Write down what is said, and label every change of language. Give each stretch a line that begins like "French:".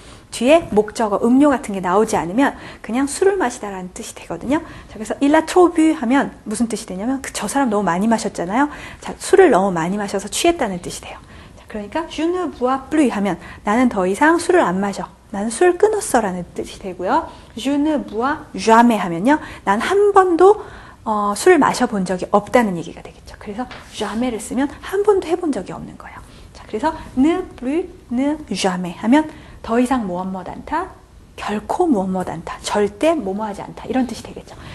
Korean: 뒤에 목적어, 음료 같은 게 나오지 않으면 그냥 술을 마시다라는 뜻이 되거든요. 자, 그래서
French: il a trop bu
Korean: 하면 무슨 뜻이 되냐면 저 사람 너무 많이 마셨잖아요. 자, 술을 너무 많이 마셔서 취했다는 뜻이 돼요. 자, 그러니까
French: je ne bois plus
Korean: 하면 나는 더 이상 술을 안 마셔. 나는 술 끊었어 라는 뜻이 되고요.
French: je ne bois jamais
Korean: 하면요. 난 한 번도 술을 마셔본 적이 없다는 얘기가 되겠죠. 그래서 jamais,를 쓰면 한 번도 해본 적이 없는 거예요. 자, 그래서 ne plus, ne jamais 하면 더 이상 무엇 않다, 결코 무엇 않다, 절대 뭐뭐하지 않다 이런 뜻이 되겠죠.